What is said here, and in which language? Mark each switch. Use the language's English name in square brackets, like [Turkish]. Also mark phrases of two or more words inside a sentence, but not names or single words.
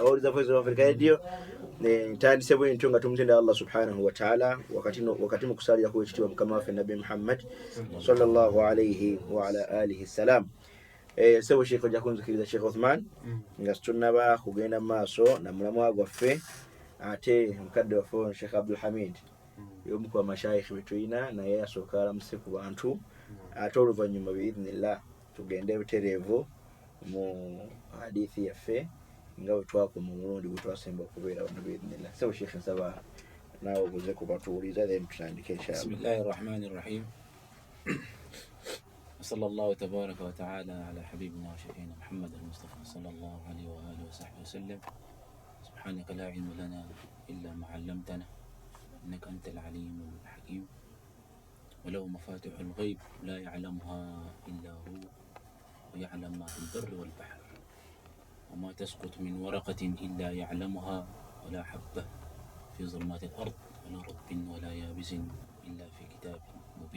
[Ganda] Abawuliza Voice of Africa Radio ntandise bwentyo nga tumutenda Allah [Arabic] سبحانه وتعالى [Ganda] wakati mu kusalira ku ekitiibwa mukama waffe Nabi Muhammad [Arabic] صلى الله عليه وعلى آله سلم. [Ganda] Sebo Sheikh ojja kunzikiriza Sheikh Uthman nga tunnaba kugenda maaso na mulamwa gwaffe ate mukadde waffe Sheikh Abdul Hamid y'omu ku mashayikh betuyina naye asooka alamuse ku bantu ate oluvannyuma biidhnillah tugende butereevu mu hadithi yaffe nga bwe twakoma omulundi gwe twasemba okubeera wano biidhnillah. Sebo Sheikh nsaba naawe obuze ku batuwuliza then tutandike inshallah. [Arabic] بسم الله الرحمن الرحيم. صلى الله تبارك وتعالى على حبيبنا وشفينا محمد المصطفى صلى الله عليه وآله وصحبه وسلم. سبحانك لا علم لنا إلا ما علمتنا إنك أنت العليم الحكيم وله مفاتح الغيب لا يعلمها إلا هو ويعلم ما في البر والبحر وما تسقط من ورقة إلا يعلمها ولا حبة في ظلمات الأرض ولا رطب ولا يابس إلا في كتاب مبين.